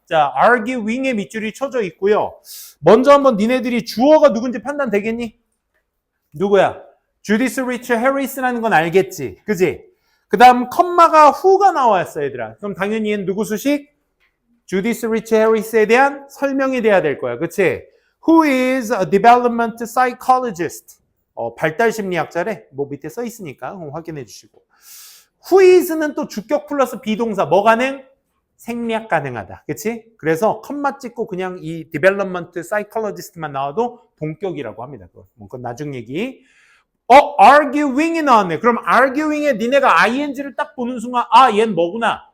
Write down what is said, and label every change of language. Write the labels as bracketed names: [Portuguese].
[Korean] 자, arguing의 밑줄이 쳐져 있고요. 먼저 한번 니네들이 주어가 누군지 판단되겠니? 누구야? 주디스 리치 해리스라는 건 알겠지? 그지? 그 다음 컴마가 who가 나왔어 얘들아. 그럼 당연히 얘는 누구 수식? 주디스 리치 해리스에 대한 설명이 돼야 될 거야. 그치? [English] Who is a development psychologist? [Korean] 발달 심리학자래. 뭐 밑에 써 있으니까 확인해 주시고. Who is는 또 주격 플러스 비동사. 뭐 가능? 생략 가능하다. 그치? 그래서 컴마 찍고 그냥 이 [English] development psychologist [Korean] 만 나와도 본격이라고 합니다. 그건 나중 얘기. arguing이 나왔네. 그럼 arguing에 니네가 ing를 딱 보는 순간 얘는 뭐구나?